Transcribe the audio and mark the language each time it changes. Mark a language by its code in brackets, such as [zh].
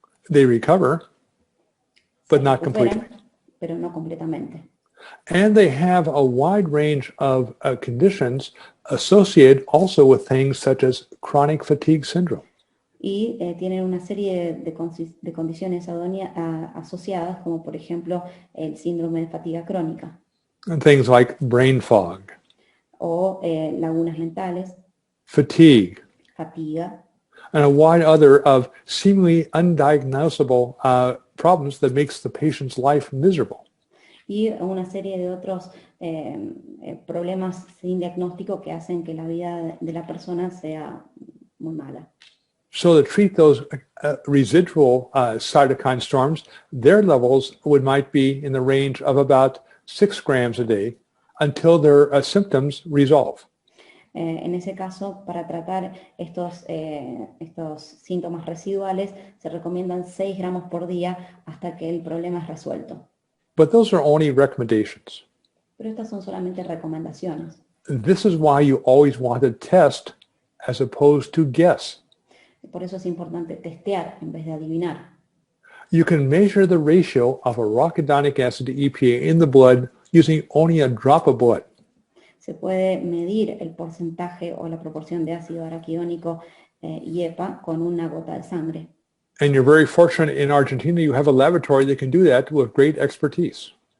[en] They recover, but not completely. [es] Pero no completamente. [en] And they have a wide range of conditions associated also with things such as chronic fatigue syndrome. [es] Y tienen una serie de condiciones asociadas, como por ejemplo el síndrome de fatiga crónica. [en] And things like brain fog, [es] O lagunas mentales, [en] fatigue, [es] fatiga, [en] and a wide other of seemingly undiagnosable problems that makes the patient's life miserable. [es] y una serie de otros problemas sin diagnóstico que hacen que la vida de la persona sea muy mala. [en] So to treat those residual cytokine storms, their levels might be in the range of about 6 grams a day until their symptoms resolve. [es] En ese caso, para tratar estos síntomas residuales, se recomiendan 6 gramos por día hasta que el problema es resuelto. [en] But those are only recommendations. [es] Pero estas son solamente recomendaciones. [en] This is why you always want to test as opposed to guess. [es] Por eso es importante testear en vez de adivinar. [en] You can measure the ratio of arachidonic acid to EPA in the blood using only a drop of blood. [es] Se puede medir el porcentaje o la proporción de ácido araquidónico y EPA con una gota de sangre. [en] And you're very fortunate in Argentina, you have a laboratory that can do that with great expertise.